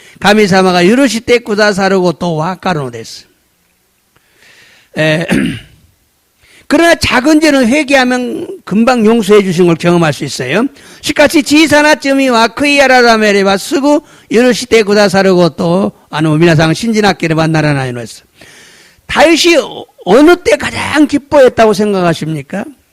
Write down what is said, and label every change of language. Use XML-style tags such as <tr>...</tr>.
<ja>神様が許してくださることはわかるのです。</ja> <ko>그러나 작은 죄는 회개하면 금방 용서해 주신 걸 경험할 수 있어요.</ko> <ja>しかし小さな罪は悔い改めればすぐ許してくださることを皆さん信じなければならないのです。</ja> <ko>다윗이 어느 때 가장 기뻐했다고 생각하십니까?</ko>